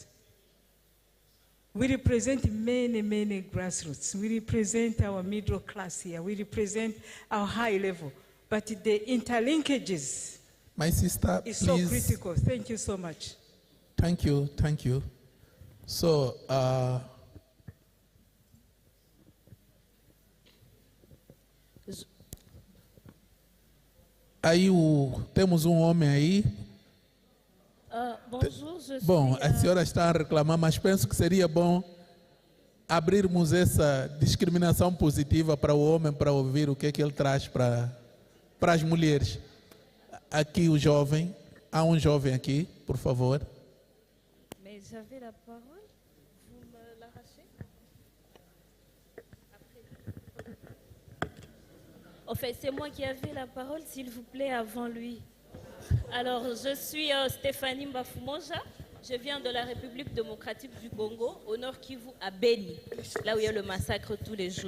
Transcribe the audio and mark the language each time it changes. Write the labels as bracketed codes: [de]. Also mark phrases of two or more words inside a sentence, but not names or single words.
[en] We represent many, many grassroots. We represent our middle class here. We represent our high level. But the interlinkages, my sister, is please. So critical. Thank you so much. Thank you, thank you. So, [pt] aí temos homem aí. [fr] Bonjour, je [pt] Bom, [fr] suis, [pt] a senhora está a reclamar, mas penso que seria bom abrirmos essa discriminação positiva para o homem, para ouvir o que é que ele traz para as mulheres. Aqui o jovem, há um jovem aqui, por favor. [fr] Mais j'avais la parole, vous me l'arrachez? En fait, c'est moi qui avais la parole, s'il vous plaît, avant lui. Alors, je suis Stéphanie Mbafumoja, je viens de la République démocratique du Congo, au nord Kivu, à Beni, là où il y a le massacre tous les jours.